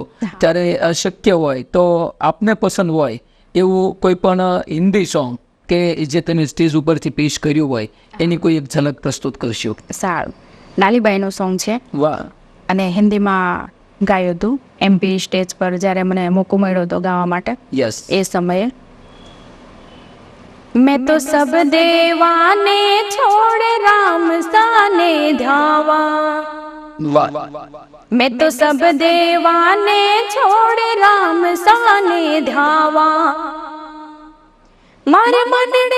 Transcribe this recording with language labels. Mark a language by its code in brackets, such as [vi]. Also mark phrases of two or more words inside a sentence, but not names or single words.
[gu] ત્યારે શક્ય હોય તો આપને પસંદ હોય એવું કોઈ પણ હિન્દી સોંગ કે જે તમે સ્ટેજ ઉપરથી પેશ કર્યું હોય એની કોઈ એક ઝલક પ્રસ્તુત કરશો. સારું. લાલીબાઈનું સોંગ છે વાહ. અને હિન્દીમાં ગાયું હતું MP સ્ટેજ પર જ્યારે મને મોકો મળ્યો હતો ગાવા માટે યસ. એ સમયે. [raj] मैं तो सब देवाने छोड़ राम साने धावा, [gu] વાહ. [raj] मैं तो सब देवाने छोड़ राम साने धावा, मारे मनडे